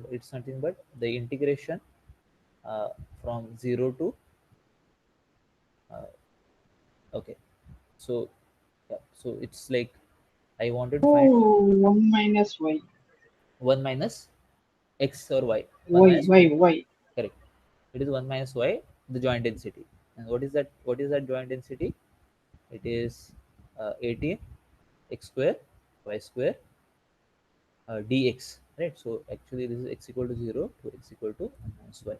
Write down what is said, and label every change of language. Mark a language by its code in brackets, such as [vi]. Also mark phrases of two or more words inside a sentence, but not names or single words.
[en] It's nothing but the integration uh, from 0 to uh, okay. So yeah, so it's like I wanted to find Oh, 1 minus y. 1 minus x or y. 1 Y, minus y, y. y. Correct. It is 1 minus y, the joint density. And what is that? What is that joint density? It is 18 x square y square dx, right? So actually this is x equal to 0 to x equal to 1 minus y.